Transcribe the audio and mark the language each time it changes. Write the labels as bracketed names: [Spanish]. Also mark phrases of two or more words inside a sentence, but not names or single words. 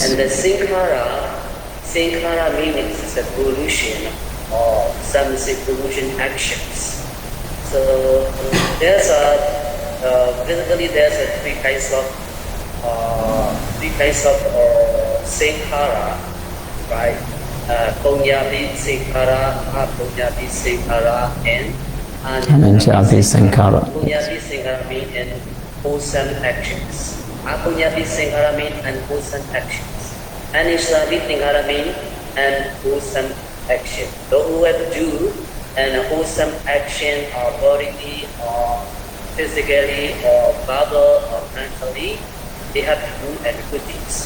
[English] And the sankhara meaning is the pollution or some pollution actions. So there's basically there's three kinds of sankhara, right? [Pali] Punyabi sankhara, apunyabi sankhara, and Ananjabi sankhara. Punyabi sankhara [English] means wholesome actions. [Pali] Apunyabi sankhara [English] means unwholesome actions. And Islamic sankhara means unwholesome action. Those who have to do an wholesome action or bodily or physically or verbal or mentally, they have to do good deeds.